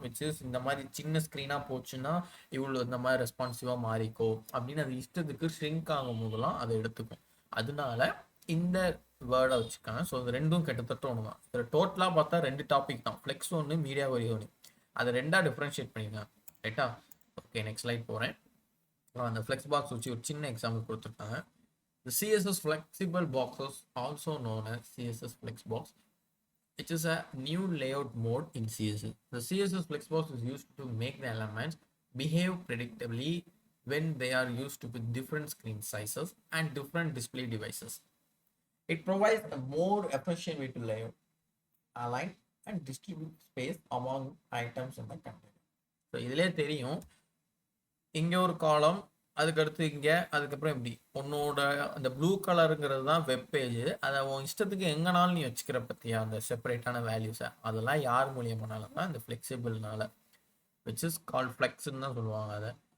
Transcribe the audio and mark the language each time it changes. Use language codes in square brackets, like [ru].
[ta] Which is இந்த மாதிரி சின்ன ஸ்க்ரீனாக போச்சுன்னா இவ்வளோ இந்த மாதிரி ரெஸ்பான்சிவாக மாறிக்கோ அப்படின்னு அது இஷ்டத்துக்கு ஷ்ரிங்க் ஆகும் போதெல்லாம் அதை எடுத்துக்கும். அதனால இந்த வேர்டை வச்சுக்காங்க. ஸோ அது ரெண்டும் கிட்டத்தட்ட ஒன்று தான். இதில் டோட்டலாக பார்த்தா 2 டாபிக் தான், ஃப்ளெக்ஸ் ஒன்று, மீடியா கொரி ஒன்று. அதை 2ஆக டிஃப்ரென்ஷியேட் பண்ணியிருக்காங்க. ரைட்டா? ஓகே, நெக்ஸ்ட் ஸ்லைட் போகிறேன். அந்த ஃப்ளெக்ஸ் பாக்ஸ் வச்சு ஒரு சின்ன எக்ஸாம்பிள் கொடுத்துருக்காங்க. [en] The CSS flexible boxes, also known as CSS Flexbox, which is a new layout mode in CSS. The CSS Flexbox is used to make the elements behave predictably when they are used with different screen sizes and different display devices. It provides a more efficient way to layout, align, and distribute space among items in the container. [ta] So இதிலே தெரியும், இங்கே ஒரு காலம், அதுக்கடுத்து இங்கே, அதுக்கப்புறம் இப்படி உன்னோட அந்த ப்ளூ கலருங்கிறது தான் வெப் பேஜ். அதை உன் இஷ்டத்துக்கு எங்கனாலும் நீ வச்சுக்கிற பற்றியா அந்த செப்பரேட்டான வேல்யூஸை, அதெல்லாம் யார் மூலியமானாலும் தான் இந்த ஃப்ளெக்சிபிள்னால, [en] which is call [ta] ஃப்ளெக்ஸ்ன்னு தான் சொல்லுவாங்க அதை.